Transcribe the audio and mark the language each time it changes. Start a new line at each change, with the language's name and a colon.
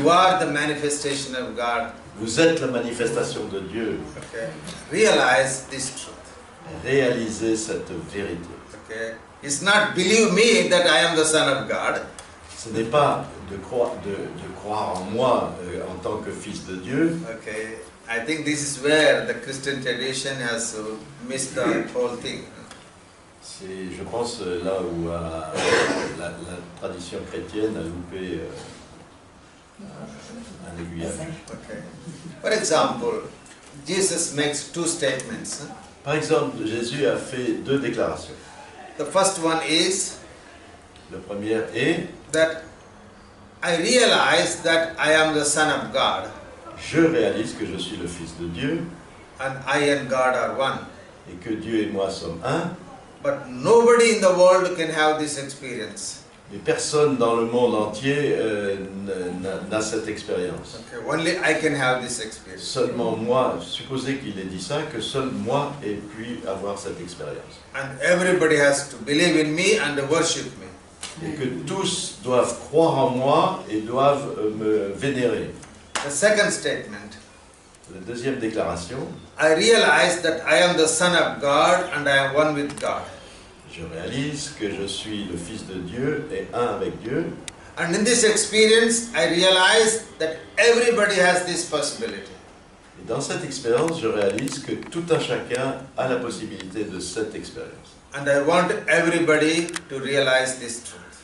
English: You are the manifestation of God.
French: Vous êtes la manifestation de Dieu.
English: Okay. Realize this truth.
French: Réalisez cette vérité.
English: Okay. It's not believe me that I am the son of God.
French: Ce n'est pas de croire en moi en tant que fils de Dieu.
English: Okay. I think this is where the Christian tradition has missed the whole thing.
French: C'est, je pense, là où la tradition chrétienne a loupé un aiguillage.
English: Okay. For example, Jesus makes two statements.
French: Par exemple, Jésus a fait deux déclarations.
English: The first one is
French: La première est
English: that I realize that I am the son of God
French: je réalise que je suis le Fils de Dieu
English: and I and God are one.
French: et que Dieu et moi sommes un,
English: But nobody in the world can have this experience.
French: Mais personne dans le monde entier n'a cette expérience.
English: Okay, only I can have this experience.
French: Seulement moi, supposez qu'il ait dit ça, que seul moi ai pu avoir cette expérience.
English: And everybody has to believe in me and worship me.
French: Et que tous doivent croire en moi et doivent me vénérer.
English: The second statement,
French: La deuxième déclaration,
English: I realize that I am the Son of God and I am one with God.
French: je réalise que je suis le Fils de Dieu et un avec Dieu.
English: And in this experience, I realize that everybody has this possibility.
French: Et dans cette expérience, je réalise que tout un chacun a la possibilité de cette expérience.
English: And I want everybody to realize this truth.